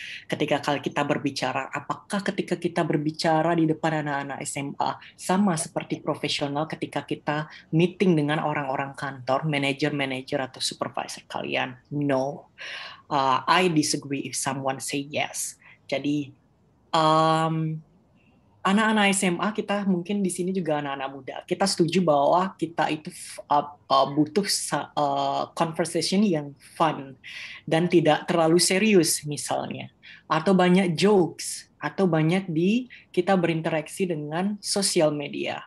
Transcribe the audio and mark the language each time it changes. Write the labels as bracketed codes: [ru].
[id] Ketika kita berbicara, apakah ketika kita berbicara di depan anak-anak SMA sama seperti profesional ketika kita meeting dengan orang-orang kantor, manajer-manajer atau supervisor kalian? [en] No. I disagree if someone say yes. [id] Jadi anak-anak SMA kita mungkin di sini juga anak-anak muda. Kita setuju bahwa kita itu butuh conversation yang fun dan tidak terlalu serius misalnya, atau banyak jokes, atau banyak kita berinteraksi dengan sosial media.